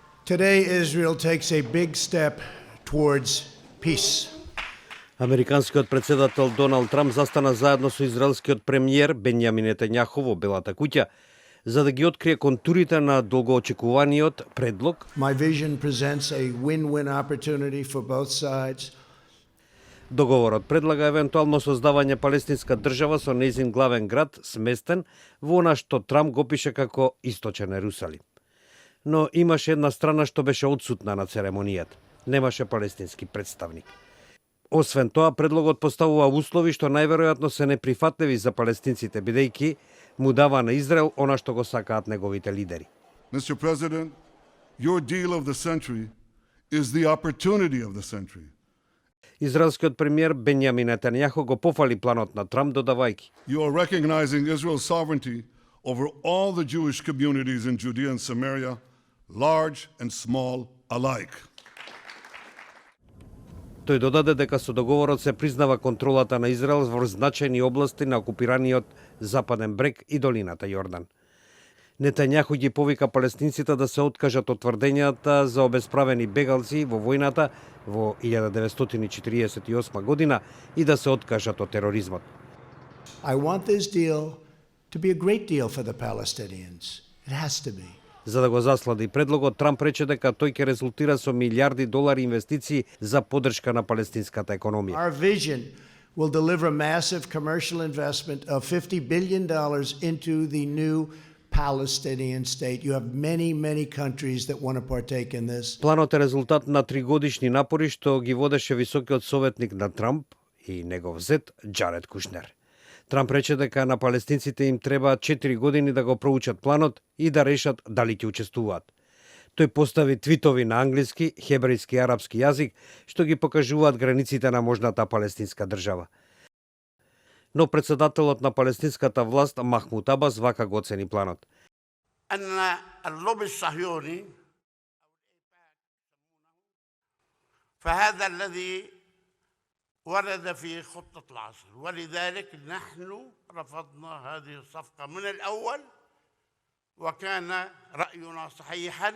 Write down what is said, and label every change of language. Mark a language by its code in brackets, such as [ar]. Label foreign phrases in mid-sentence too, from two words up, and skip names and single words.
[en] Today, Israel takes a big step towards peace. [mk] Американскиот председател Доналд Трамп застана заедно со израелскиот премиер Бенјамин Нетањаху во Белата куќа за да ги открие контурите на долгоочекуваниот предлог. [en] My vision presents a win-win opportunity for both sides. [mk] Договорот предлага евентуално создавање палестинска држава со нејзин главен град сместен во она што Трамп го пише како Источен Ерусалим. Но имаше една страна што беше одсутна на церемонијата. Немаше палестински представник. Освен тоа, предлогот поставува услови што најверојатно се неприфатливи за палестинците, бидејќи му дава на Израел она што го сакаат неговите лидери. [en] Mr. President, your deal of the century is the opportunity of the century. [mk] Израелскиот премиер Бенјамин Нетањаху го пофали планот на Трамп додавајќи: [en] You are recognizing Israel's sovereignty over all the Jewish communities in Judea and Samaria, large and small alike. [mk] Тој додаде дека со договорот се признава контролата на Израел во значајни области на окупираниот Западен брег и долината Јордан. Нетањаху ги повика палестинците да се откажат од тврдењата за обесправени бегалци во војната во 1948 година и да се откажат од тероризмот. [en] I want this deal to be a great deal for the Palestinians. It has to be. [mk] За да го заслади предлогот, Трамп рече дека тој ќе резултира со милиарди долари инвестиции за поддршка на палестинската економија. [en] Our vision will deliver massive commercial investment of $50 billion into the new Palestinian state. You have many, many countries that want to partake in this. [mk] Планот е резултат на 3-годишни напори што ги водеше високиот советник на Трамп и негов зет Џаред Кушнер. Трамп рече дека на палестинците им треба 4 години да го проучат планот и да решат дали ќе учествуваат. Тој постави твитови на англиски, хебрејски и арапски јазик што ги покажуваат границите на можната палестинска држава. Но председателот на палестинската власт Махмуд Абас вака го оцени планот. [ar] أن اللوبي الصهيوني فهذا الذي ورد في خطة العصر ولذلك نحن رفضنا هذه الصفقة من الأول وكان رأينا صحيحا.